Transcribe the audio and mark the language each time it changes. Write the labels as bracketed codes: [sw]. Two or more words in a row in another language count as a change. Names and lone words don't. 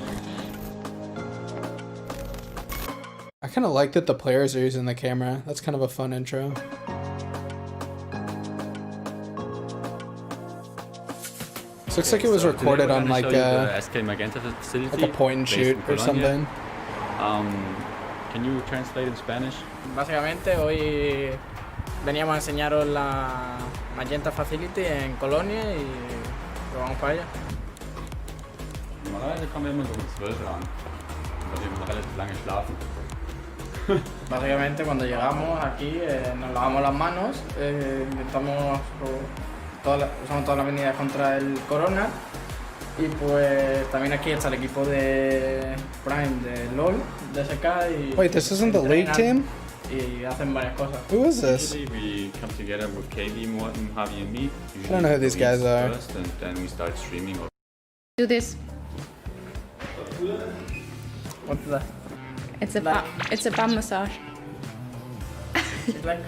[en] I kind of like that the players are using the camera. That's kind of a fun intro. This looks like it was recorded on like a point and shoot or something. Can you translate in Spanish? [es] Básicamente hoy veníamos a enseñaros la Magenta Facility en Colonia y vamos para allá. [de] Normalerweise kommen wir immer so um 12 an, weil wir immer relativ lange schlafen. [es] Básicamente cuando llegamos aquí nos lavamos las manos, intentamos usamos todas las medidas contra el corona y pues también aquí está el equipo de Prime de LOL, de SK y... [en] Wait, this isn't the league team? [es] Y hacen varias cosas. [en] Who is this? We come together with KB, Morten, Javi and me. I don't know who these guys are. First, and then we start streaming. Do this. What's that? It's a bum massage. It's like